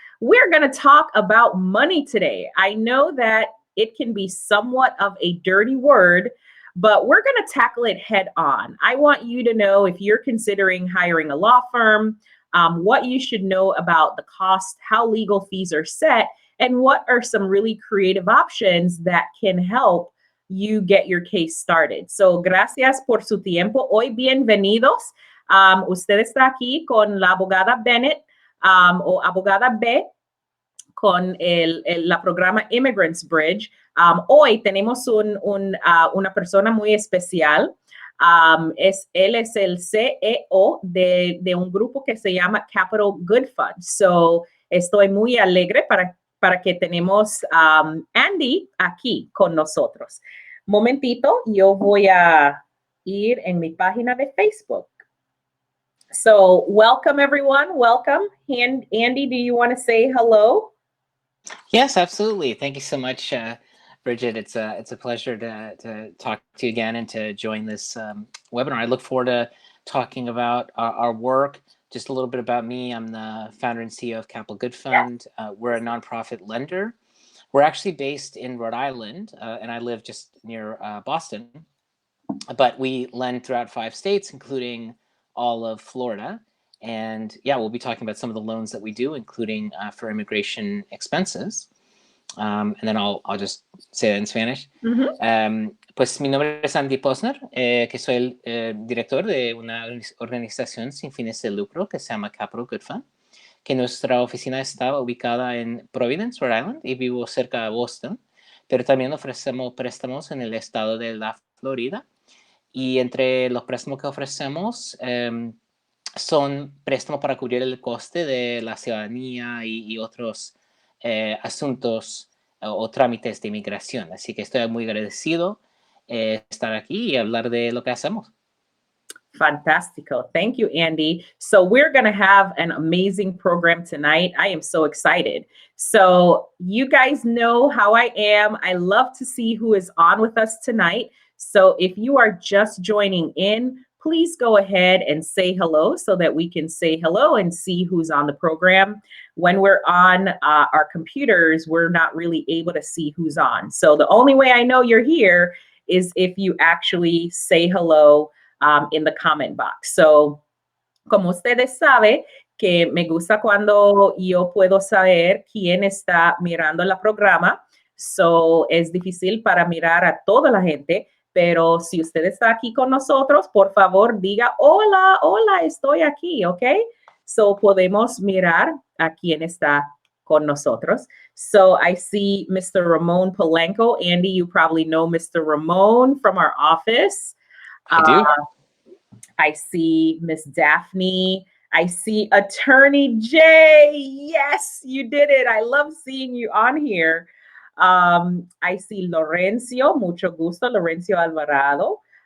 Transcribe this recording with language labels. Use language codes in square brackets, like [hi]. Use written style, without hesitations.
[en] We're going to talk about money today. I know that it can be somewhat of a dirty word, but we're going to tackle it head on. I want you to know if you're considering hiring a law firm, what you should know about the cost, how legal fees are set, and what are some really creative options that can help you get your case started. [es] So, gracias por su tiempo. Hoy, bienvenidos. Usted está aquí con la abogada Bennett o abogada B con la programa Immigrants Bridge. Hoy tenemos una persona muy especial. Él es el CEO de un grupo que se llama Capital Good Fund. So, estoy muy alegre para que tenemos Andy aquí con nosotros. Momentito, yo voy a ir en mi página de Facebook. [en] So, welcome everyone. Welcome. Andy, do you want to say hello? Yes, absolutely. Thank you so much, Bridget. It's a pleasure to talk to you again and to join this webinar. I look forward to talking about our work. Just a little bit about me. I'm the founder and CEO of Capital Good Fund. We're a nonprofit lender. We're actually based in Rhode Island, and I live just near Boston. But we lend throughout 5 states, including all of Florida. And yeah, we'll be talking about some of the loans that we do, including for immigration expenses. And then I'll just say that in Spanish. [es] Pues mi nombre es Andy Posner, que soy el director de una organización sin fines de lucro que se llama Capital Good Fund, que nuestra oficina está ubicada en Providence, Rhode Island, y vivo cerca de Boston, pero también ofrecemos préstamos en el estado de la Florida. Y entre los préstamos que ofrecemos son préstamos para cubrir el coste de la ciudadanía y otros asuntos o trámites de inmigración. Así que estoy muy agradecido estar aquí y hablar de lo que hacemos. [en] Fantastico. Thank you, Andy. So we're going to have an amazing program tonight. I am so excited. So you guys know how I am. I love to see who is on with us tonight. So if you are just joining in, please go ahead and say hello so that we can say hello and see who's on the program. When we're on our computers, we're not really able to see who's on. So the only way I know you're here is if you actually say hello in the comment box. [es] So, como ustedes saben, que me gusta cuando yo puedo saber quién está mirando el programa. So, es difícil para mirar a toda la gente. Pero si usted está aquí con nosotros, por favor, diga, hola, hola, estoy aquí, ¿ok? So, podemos mirar a quién está con nosotros. [en] So, I see Mr. Ramon Polanco. Andy, you probably know Mr. Ramon from our office. I do. I see Miss Daphne. I see Attorney Jay. Yes, you did it. I love seeing you on here. I see Lorenzo, mucho gusto, Lorenzo Alvarado.